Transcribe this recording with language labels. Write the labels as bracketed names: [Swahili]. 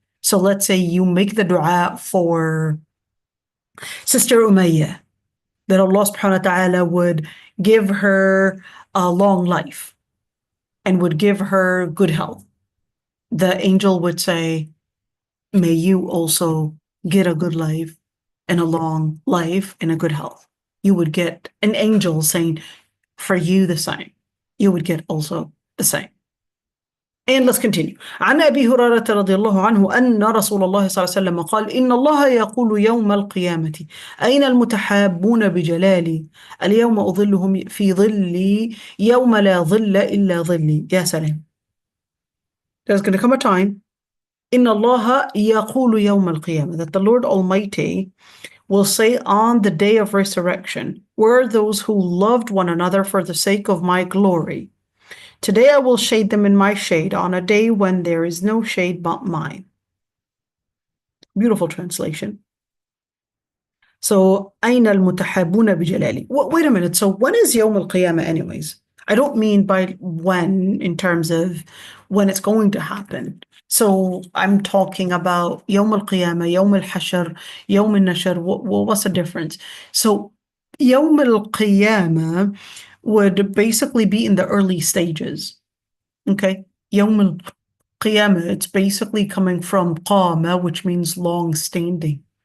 [English] So let's say you make the dua for Sister Umayyah, that Allah subhanahu wa ta'ala would give her a long life and would give her good health. The angel would say, may you also get a good life and a long life and a good health. You would get an angel saying, for you the same. You would get also the same. And let's continue. [Arabic] عن أبي هريرة رضي الله عنه أن رسول الله صلى الله عليه وسلم قال إن الله يقول يوم القيامة أين المتحابون بجلالي اليوم أظلهم في ظلي يوم لا ظل إلا ظلي. يا سلام. [English] There's going to come a time [Arabic] إن الله يقول يوم القيامة, [English] that the Lord Almighty will say on the day of resurrection, where are those who loved one another for the sake of my glory? Today I will shade them in my shade on a day when there is no shade but mine. Beautiful translation. [Arabic] So, أين المتحابون بجلالي? [English] Wait a minute. So when is يوم القيامة anyways? I don't mean by when in terms of when it's going to happen. So I'm talking about [Arabic] يوم القيامة, يوم الحشر, يوم النشر. [English] What's the difference? So يوم القيامة would basically be in the early stages. Okay? يوم القيامة, it's basically coming from قامة, which means long standing.